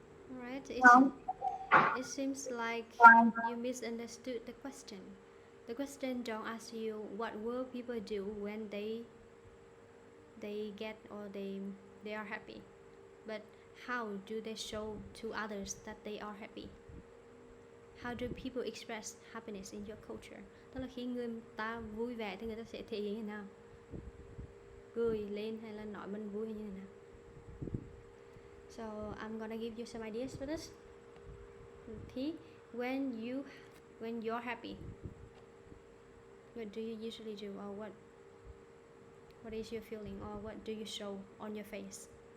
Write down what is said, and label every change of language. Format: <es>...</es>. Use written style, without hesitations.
<en>Alright, it seems like you misunderstood the question. The question don't ask you what will people do when they they get or they are happy, but how do they show to others that they are happy? How do people express happiness in your culture?</en> <vi>Tức là khi người ta vui vẻ thì người ta sẽ thể hiện như thế nào? Cười lên hay là nói mình vui hay như thế nào?</vi> <en>So I'm gonna give you some ideas for this. Thì when you're happy, what do you usually do, or what is your feeling, or what do you show on your face?</en>